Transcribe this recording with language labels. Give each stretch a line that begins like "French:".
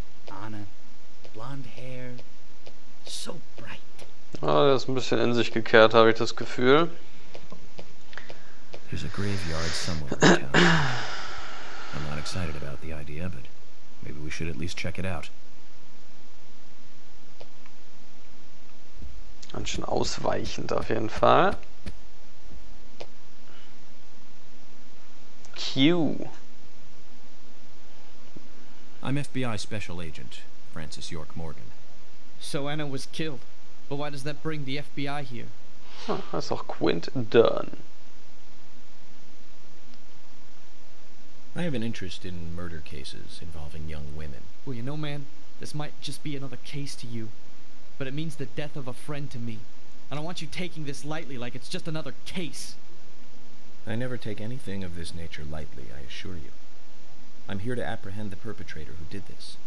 English: Anna, blonde hair, so bright.
German: Oh, der ist ein bisschen in sich gekehrt, habe ich das Gefühl.
English: There's a graveyard somewhere in town. I'm not excited about the idea, but maybe we should at least check it out.
German: Ganz schön ausweichend auf jeden Fall. Q.
English: I'm FBI Special Agent Francis York Morgan. So Anna was killed, but why does that bring the FBI here?
German: Oh, das ist auch Quint Dunn.
English: I have an interest in murder cases involving young women. Well, you know, man, this might just be another case to you, but it means the death of a friend to me. I don't want you taking this lightly like it's just another case. I never take anything of this nature lightly, I assure you. I'm here to apprehend the perpetrator who did this.